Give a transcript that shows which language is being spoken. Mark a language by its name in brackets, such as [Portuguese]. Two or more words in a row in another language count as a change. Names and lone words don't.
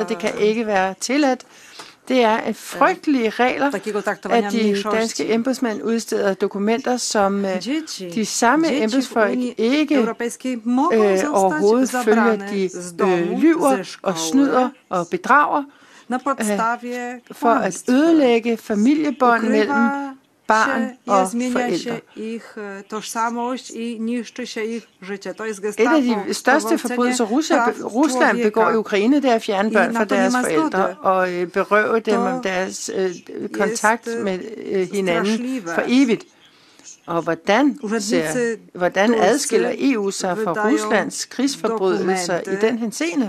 [Danish] Det kan ikke være tilladt. Det er en frygtelige regler, at de danske embedsmænd udsteder dokumenter, som de samme embedsfolk ikke overhovedet følger. De lyver og snyder og bedrager for at ødelægge familiebånd mellem barn og [Polish] zmienia się [Danish] forældre. [Polish] ich tożsamość i niszczy się ich życie. To jest [Danish] Et af de største forbrydelser, Rusland begår i Ukraine, det er at fjerne børn fra deres forældre og berøve dem om deres kontakt med hinanden for evigt. Og hvordan adskiller EU sig fra Ruslands krigsforbrydelser i den henseende?